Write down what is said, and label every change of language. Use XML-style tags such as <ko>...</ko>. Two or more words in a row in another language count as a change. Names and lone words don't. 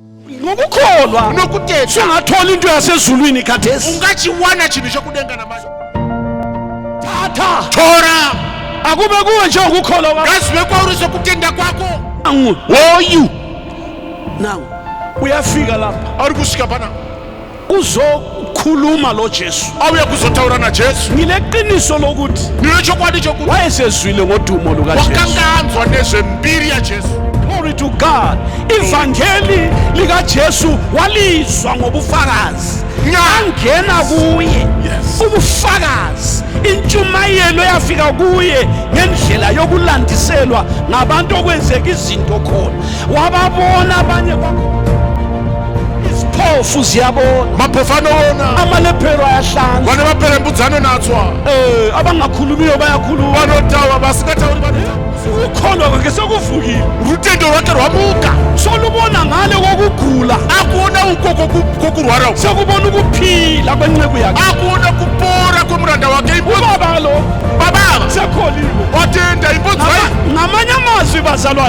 <nd>ngokukholwa nokuthetha singathola into yasezulwini khathesi.</nd> <sn>ungachiwana chinhu chokudenga namazvo</sn> <nd>Thatha</nd> <sn>tora</sn> <nd>akube kuwe nje ngokukholwa kwakho.</nd> <sn>ngazive kwauri sokutenda kwako</sn> <nd>Woyu nangu uyafika lapha</nd> <sn>ari kusvika pana</sn> <nd>uzokhuluma lo Jesu.</nd> <sn>auya kuzotaura najesu</sn> <nd>Ngileqiniso lokuthi</nd> <sn>ndine chokwadi chokuti</sn> <nd>wayesezwile ngodumo lukaJesu.</nd> <sn>wakanga anzwa nezvembiri yajesu.</sn> <en>Glory to God.</en> <nd>Ivangeli likaJesu walizwa ngobufakazi. Ngangena kuye ubufakazi. Intshumayelo yafika kuye ngendlela yokulandiselwa ngabantu okwenzeka izinto khona. Wababona abanye iziphofu ziyabona,</nd> <sn>maphofu anoona,</sn> <nd>amalephero ayahlanza,</nd> <sn>vane vaperembudzi anonatswa,</sn> <nd>abangakhulumiyo bayakhuluma,</nd> <sn>vanotaura vasingatauri vanotaura.</sn> <nd>Ukukholwa kwakhe sekuvukile,</nd> <sn>rutendo rwake rwamuka,</sn> <nd>solubona ngale kokugula,</nd> <sn>akuona ukoko kokurwara,</sn> <nd>sekubona ukuphila kwenceku yakhe,</nd> <sn>akuona kupora kwemuranda wake.</sn> <nd>Ubaba lo</nd> <sn>baba</sn> <nd>sekholiwe,</nd> <sn>watenda imbudzi</sn> <nd>ngamanye amazwi bazalwane,</nd>